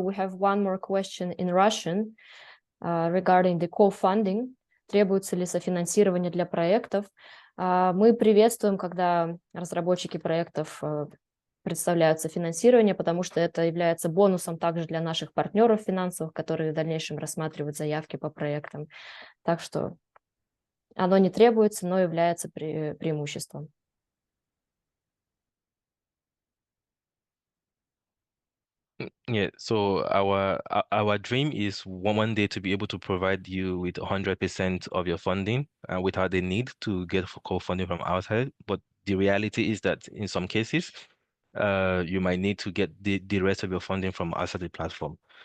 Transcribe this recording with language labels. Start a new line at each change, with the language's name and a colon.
English: We have 1 more question in Russian regarding the co-funding.
Russian: Требуется ли софинансирование для проектов? Мы приветствуем, когда разработчики проектов представляют софинансирование, потому что это является бонусом также для наших партнеров финансовых, которые в дальнейшем рассматривают заявки по проектам. Так что оно не требуется, но является преимуществом.
English: Yeah, so our dream is one day to be able to provide you with 100% of your funding without the need to get co-funding from outside. But the reality is that in some cases, you might need to get the rest of your funding from outside the platform.